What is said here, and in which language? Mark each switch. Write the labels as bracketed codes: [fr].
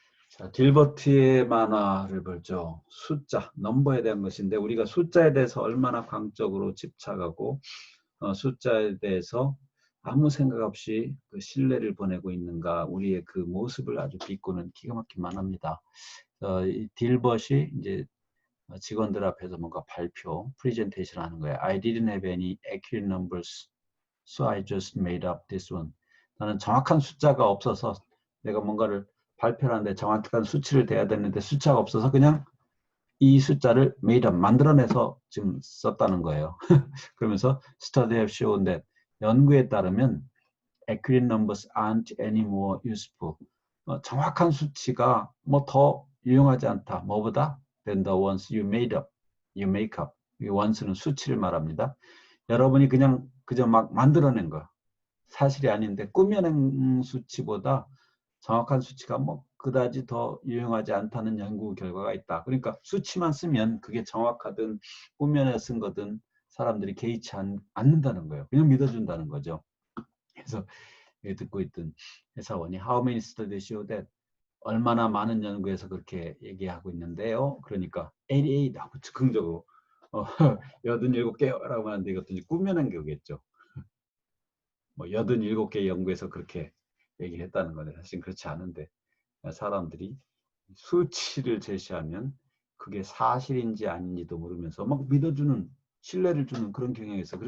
[ko] 자, 딜버트의 만화를 보죠. 숫자, 넘버에 대한 것인데 우리가 숫자에 대해서 얼마나 광적으로 집착하고 숫자에 대해서 아무 생각 없이 그 신뢰를 보내고 있는가, 우리의 그 모습을 아주 비꼬는 기가 막힌 만화입니다. 이 딜버트이 이제 직원들 앞에서 뭔가 발표, 프레젠테이션 하는 거예요. [en] I didn't have any accurate numbers, so I just made up this one. [ko] 나는 정확한 숫자가 없어서 내가 뭔가를 발표를 하는데 정확한 수치를 대야 되는데 숫자가 없어서 그냥 이 숫자를 made up, 만들어내서 지금 썼다는 거예요. [en] 그러면서 study have shown that, 연구에 따르면 accurate numbers aren't any more useful. [ko] 정확한 수치가 뭐 더 유용하지 않다. 뭐보다? [en] than the ones you made up, you make up. [ko] 이 ones는 수치를 말합니다. 여러분이 그저 막 만들어낸 거, 사실이 아닌데 꾸며낸 수치보다 정확한 수치가 뭐 그다지 더 유용하지 않다는 연구 결과가 있다. 그러니까 수치만 쓰면 그게 정확하든 꾸며내 쓴 거든 사람들이 개의치 않는다는 거예요. 그냥 믿어준다는 거죠. [en] 그래서 듣고 있던 회사원이 How many studies show that? [ko] 얼마나 많은 연구에서 그렇게 얘기하고 있는데요. 그러니까 88 하고 즉흥적으로 87개요 라고 하는데 이것도 이제 꾸며낸 거겠죠. 뭐 87개 연구에서 그렇게 얘기를 했다는 거네. 사실 그렇지 않은데 사람들이 수치를 제시하면 그게 사실인지 아닌지도 모르면서 막 믿어주는, 신뢰를 주는 그런 경향이 있어요.